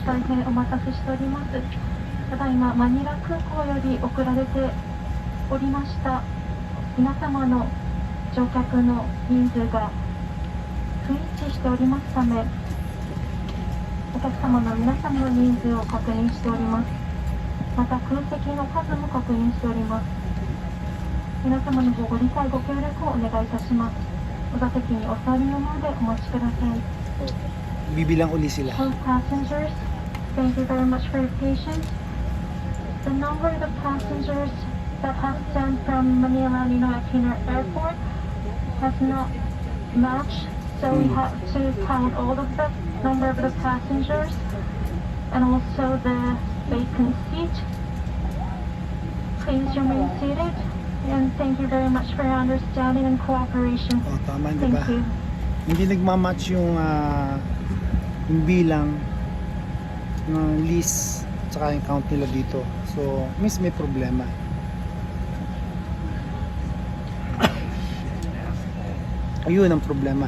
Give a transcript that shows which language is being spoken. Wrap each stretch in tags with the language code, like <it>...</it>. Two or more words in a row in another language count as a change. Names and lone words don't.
<ja>大変お待たせしております。ただいまマニラ空港より送られておりました皆様の乗客の人数が不一致しておりますため、お客様の皆様の人数を確認しております。また空席の数も確認しております。皆様のご理解ご協力をお願いいたします。お座席にお座りのままでお待ちください。</ja> <tl>Bibilang uli sila.</tl> <en>All passengers, thank you very much for your patience. The number of the passengers that have sent from Manila Ninoy Aquino Airport has not matched, so we have to count all of the number of the passengers and also the vacant seat. Please remain seated and thank you very much for your understanding and cooperation.</en> <tl>Oh, tama, di</tl> <en>Thank</en> <tl>ba?</tl> <en>you.</en> <tl>Hindi nagmamatch yung bilang ng list tsaka yung count nila dito. So, may problema. Ayun ang problema.</tl>